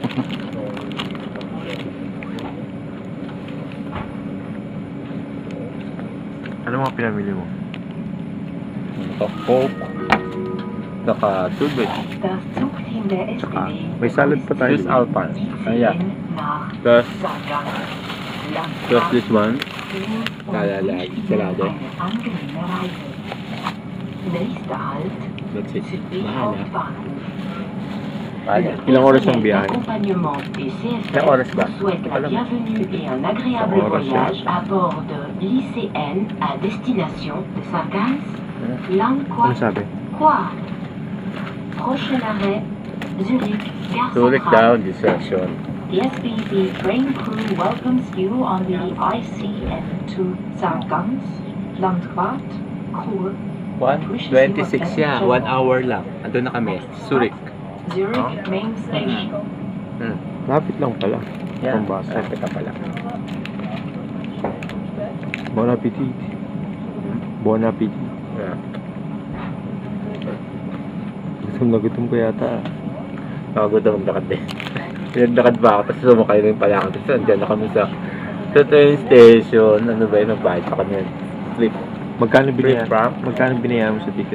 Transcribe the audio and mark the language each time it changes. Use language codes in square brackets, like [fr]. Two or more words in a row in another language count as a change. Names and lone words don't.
[tl] Ano mga pinamili mo? Naka-Coke. Naka-tubig. Tsaka, may salad pa tayo. Swiss Alpine. Ayan. [en] Plus this one. [tl] Kalalag. Salado. [en] That's it. [tl] Mahal Ilang oras ang biyahe? Ilang oras ba? [fr] Bienvenue et un agréable voyage à bord de l'ICN à destination de Sargans, [tl] Ano sabi? [fr] Quoi? Prochain arrêt, Zurich, Gare Zurich Centrale. down, dissection. [en] The SBB train crew welcomes you on the ICN to Sargans, Landquart, Chur, [tl] 1:26 siya. 1 hour lang. Andun na kami. Zurich. [en] Zurich main station. [tl] Lapit lang pala. Yan. Pambasa. Lapit na pala. [fr] Bon appetit. Bon appetit. [en] Yeah. [tl] Gutom na gutom ko yata. Nakagod ang lakad din. Naglakad ba ako? Tapos sumakay rin pala ako. Tapos andyan na kami sa train station. Ano ba yun? Nagbayad pa kami. Sleep. Magkano binayan? 3 francs? Magkano binayan mo sa ticket?